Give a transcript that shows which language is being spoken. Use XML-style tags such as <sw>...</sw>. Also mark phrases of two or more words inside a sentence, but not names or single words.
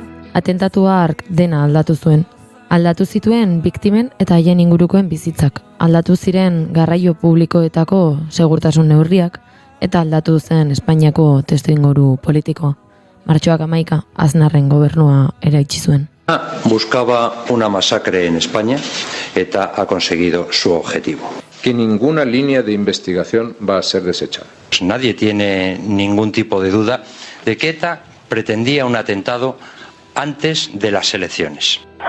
<eu>Atentatua hark dena aldatu zuen. Aldatu zituen biktimen eta haien ingurukoen bizitzak. Aldatu ziren garraio publikoetako segurtasun neurriak eta aldatu zen Espainiako testuinguru politikoa. Martxoak 11 Aznarren gobernua eraitsi zuen.</eu> <es>Buscaba una masacre en España eta ha conseguido su objetivo. Que ninguna línea de investigación va a ser desechada. Nadie tiene ningún tipo de duda de que ETA pretendía un atentado antes de las elecciones.</es>